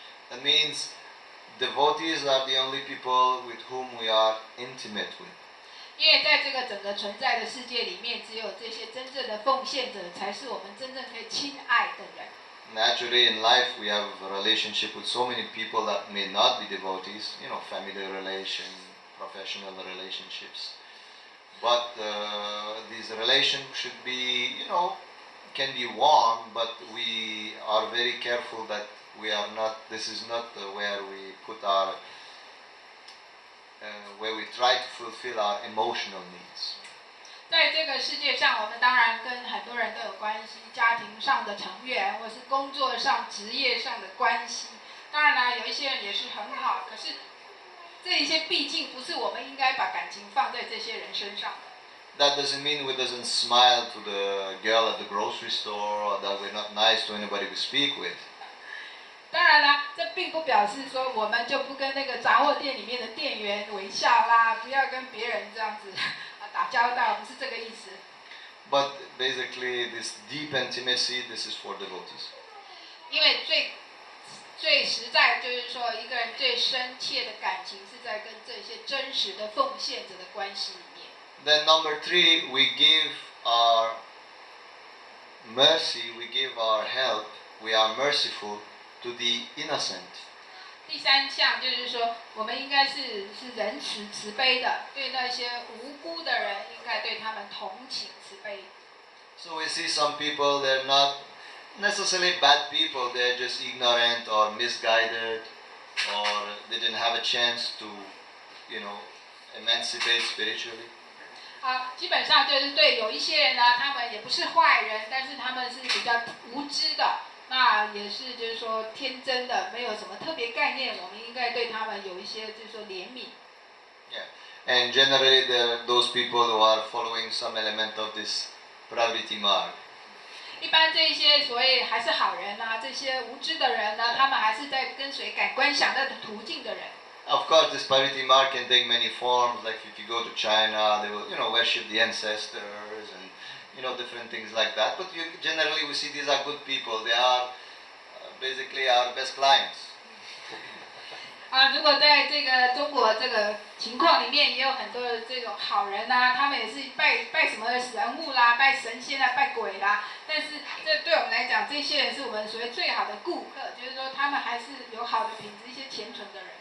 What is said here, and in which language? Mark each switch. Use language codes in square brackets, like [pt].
[en] That means devotees are the only people with whom we are intimate with. [zh] 因为在这个整个存在的世界里面，只有这些真正的奉献者，才是我们真正可以亲爱的人。 [en] Naturally, in life, we have a relationship with so many people that may not be devotees, family relation, professional relationships. But these relations should be, can be warm, but we are very careful that we are not, this is not where we put our, where we try to fulfill our emotional needs. [zh] 在这个世界上，我们当然跟很多人都有关系，家庭上的成员，或是工作上、职业上的关系。当然啦，有一些人也是很好，可是这一些毕竟不是我们应该把感情放在这些人身上的。 [en] That doesn't mean we doesn't smile to the girl at the grocery store or that we're not nice to anybody we speak with. [zh] 当然啦，这并不表示说我们就不跟那个杂货店里面的店员微笑啦，不要跟别人这样子打交道，不是这个意思。 [en] But basically, this deep intimacy, this is for devotees. [zh] 因为最实在就是说，一个人最深切的感情是在跟这些真实的奉献者的关系里面。 [en] Then number 3, we give our mercy, we give our help, we are merciful to the innocent. [zh] 第三项就是说，我们应该是仁慈慈悲的，对那些无辜的人，应该对他们同情慈悲。 [en] So we see some people, they're not necessarily bad people, they're just ignorant or misguided, or they didn't have a chance to, emancipate spiritually. [zh] 基本上就是对有一些人呢，他们也不是坏人，但是他们是比较无知的，那也是就是说天真的，没有什么特别概念，我们应该对他们有一些就是说怜悯。 [en] Yeah. And generally, there are those people who are following some element of this prabhu marg. [zh] 一般这些所谓还是好人啊，这些无知的人呢，他们还是在跟随感官享乐的途径的人。 [en] Of course, this prabhu marg can take many forms. Like if you go to China, they will, worship the ancestors and, different things like that. But generally, we see these are good people. They are basically our best clients. [zh] 如果在这个中国这个情况里面，也有很多的这种好人呐、他们也是拜什么人物啦，拜神仙啦，拜鬼啦。但是这对我们来讲，这些人是我们所谓最好的顾客，就是说他们还是有好的品质，一些虔诚的人。